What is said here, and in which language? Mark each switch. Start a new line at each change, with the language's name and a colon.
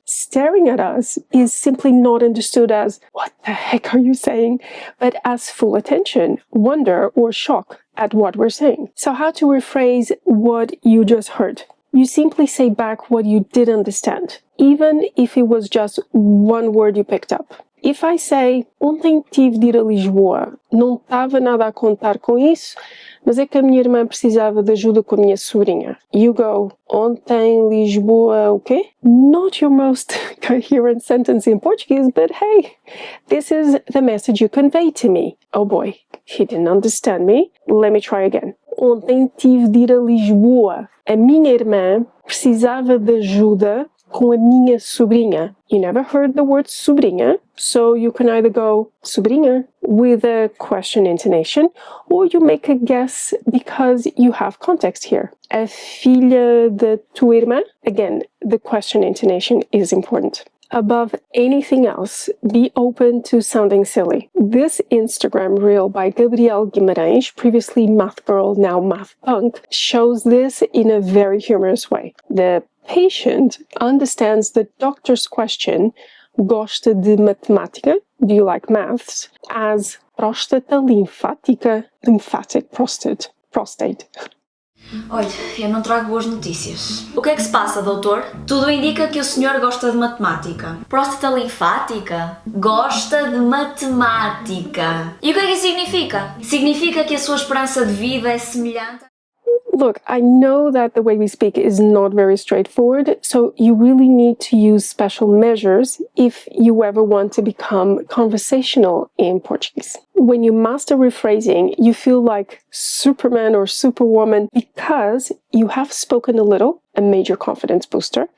English: Staring at us is simply not understood as, "What the heck are you saying?" but as full attention, wonder, or shock at what we're saying. So how to rephrase what you just heard? You simply say back what you did understand, even if it was just one word you picked up. If I say,
Portuguese: ontem tive de ir a Lisboa, não estava nada a contar com isso, mas é que a minha irmã precisava de ajuda com a minha sobrinha.
English: You go,
Portuguese: ontem Lisboa o quê?
English: Not your most coherent sentence in Portuguese, but hey, this is the message you convey to me. Oh boy, he didn't understand me. Let me try again.
Portuguese: Ontem tive de ir a Lisboa. A minha irmã precisava de ajuda com a minha sobrinha.
English: You never heard the word sobrinha, so you can either go sobrinha with a question intonation, or you make a guess because you have context here.
Portuguese: A filha de tua irmã?
English: Again, the question intonation is important. Above anything else, be open to sounding silly. This Instagram reel by Gabriel Guimarães, previously Math Girl, now Math Punk, shows this in a very humorous way. The patient understands the doctor's question,
Portuguese: gosta de matemática,
English: do you like maths,
Portuguese: as próstata linfática,
English: lymphatic prostate.
Portuguese: Olha, eu não trago boas notícias. O que é que se passa, doutor? Tudo indica que o senhor gosta de matemática. Próstata linfática? Gosta de matemática. E o que é que isso significa? Significa que a sua esperança de vida é semelhante...
English: Look, I know that the way we speak is not very straightforward, so you really need to use special measures if you ever want to become conversational in Portuguese. When you master rephrasing, you feel like Superman or Superwoman because you have spoken a little, a major confidence booster.